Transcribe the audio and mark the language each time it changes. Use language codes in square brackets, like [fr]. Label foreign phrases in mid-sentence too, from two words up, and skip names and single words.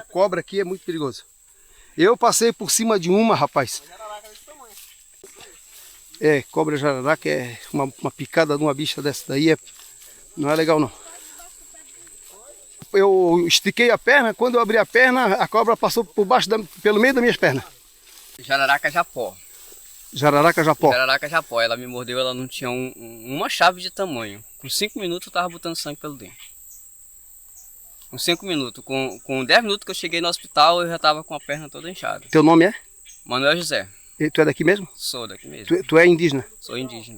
[pt] Cobra aqui é muito perigoso. Eu passei por cima de uma, rapaz. Jararaca desse tamanho. Cobra jararaca é uma picada de uma bicha dessa daí. Não é legal, não. Eu estiquei a perna. Quando eu abri a perna, a cobra passou pelo meio das minhas pernas. Jararaca japó. Jararaca japó. Jararaca japó. Ela me mordeu, ela não tinha uma chave de tamanho. Com 5 minutos eu tava botando sangue pelo dente. Com 5 minutos. Com 10 minutos que eu cheguei no hospital, eu já tava com a perna toda inchada. Teu nome é? Manuel José. E tu é daqui mesmo? Sou daqui mesmo. Tu é indígena? Sou indígena.